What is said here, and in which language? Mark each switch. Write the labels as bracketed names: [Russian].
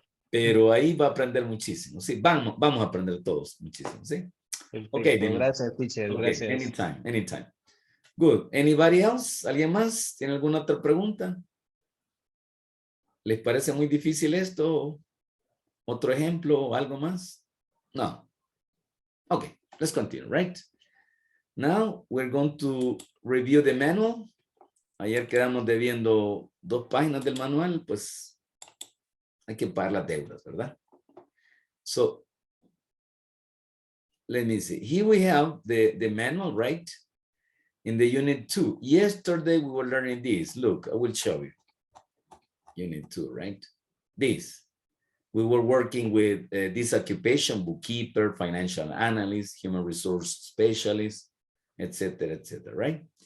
[Spanish] Pero ahí va a aprender muchísimo, ¿sí? Vamos a aprender todos muchísimo, ¿sí? Perfecto, [English] Ok, Dino. [Spanish] gracias, teacher, [English] Ok, [Spanish] gracias. [English] anytime. Good. Anybody else? [Spanish] ¿Alguien más? ¿Tiene alguna otra pregunta? ¿Les parece muy difícil esto? ¿Otro ejemplo o algo más? No. [English] Okay, let's continue, right? Now we're going to review the manual. [Spanish] Ayer quedamos debiendo 2 páginas del manual, pues hay que pagar las deudas, ¿verdad? [English] So, let me see. Here we have the manual, right? In the unit 2. Yesterday we were learning this. Look, I will show you. Unit 2, right? This. We were working with this occupation, bookkeeper, financial analyst, human resource specialist, etc., right?